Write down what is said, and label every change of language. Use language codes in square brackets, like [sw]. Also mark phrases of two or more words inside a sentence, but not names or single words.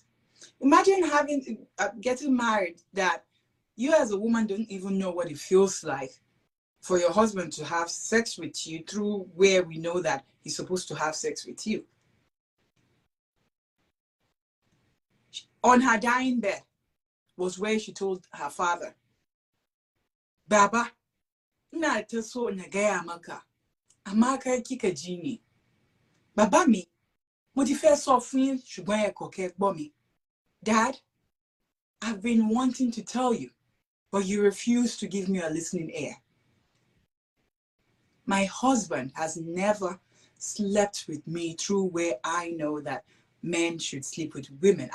[en] Imagine getting married, that you as a woman don't even know what it feels like for your husband to have sex with you through where we know that he's supposed to have sex with you. On her dying bed was where she told her father, [ha] Baba, na ta so na gaya maka, amma kai kika ji ni. [yo] Baba mi, mo ti fẹ́ sọ fún yín ṣùgbọ́n ẹ kò kẹ́ gbọ́ mi. [en] Dad, I've been wanting to tell you, but you refuse to give me a listening ear. My husband has never slept with me through where I know that men should sleep with women.